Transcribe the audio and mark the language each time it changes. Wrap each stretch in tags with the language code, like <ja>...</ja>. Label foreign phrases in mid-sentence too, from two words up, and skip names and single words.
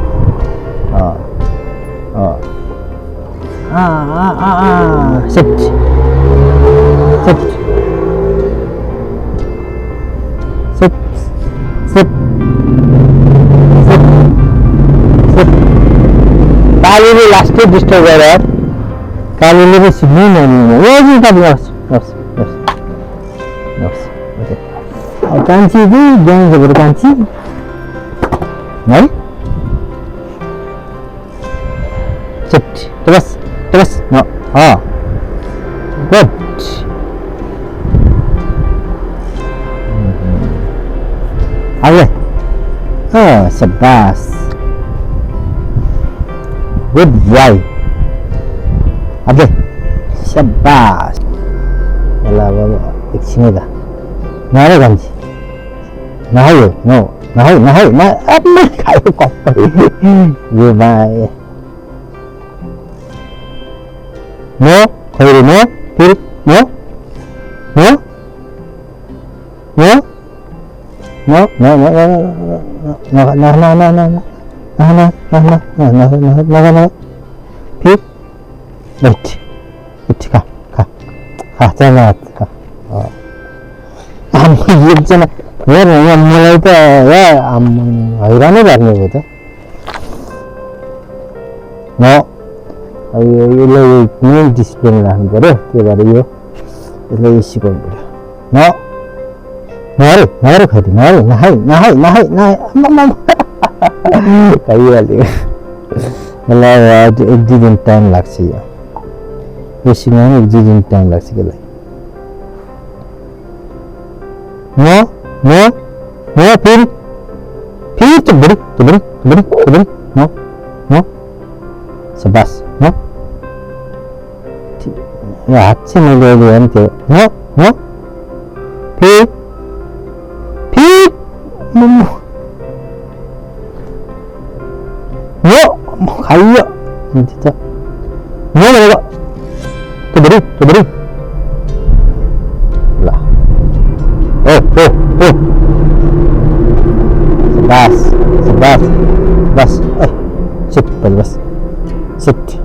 <ne>शिफ्ट शिफ्ट शिफ्ट शिफ्ट कालीले लास्टै डिस्टर्ब गरेर कालीले पनि सिक्नै नदिनु। कान्छी चाहिँ ज्ञान छ बरु कान्छी है।</ne> <hi>शिफ्ट बस बस गुड आगे सबास</hi> <en>good boy</en> <hi>आगे सबास।</hi> <ne>यसलाई अब एकछिनै त नहाल्यो कान्छी नहाल्यो नहाल्यो अब खायो कप्पै यो भाइ</ne> <hi>नो खैरो नो फिर</hi> <en>no no no no no no</en> <hi>फिर बैठ खा खा खा चल खा।</hi> <ne>एकजना हेर मलाई त हैरानै पार्ने भयो त। यसलाई कुनै डिसिप्लिन राख्नु पऱ्यो, त्यही भएर यो यसलाई यो सिकाउनु पऱ्यो नहरे खै नहरे नहाई खाइहाल्यो यसलाई आज 1-2 दिन टाइम लाग्छ यो सिकाउनु 1-2 दिन टाइम लाग्छ यसलाई</ne> <hi>फिर तो बड़ी शाबाश</hi> <ne>यो हात चाहिँ मैले अहिले हेर्नु थियो फिर खाइयो त भनेको त्यो बडी ल ओ शाबाश बस सिट बस सिट</ne>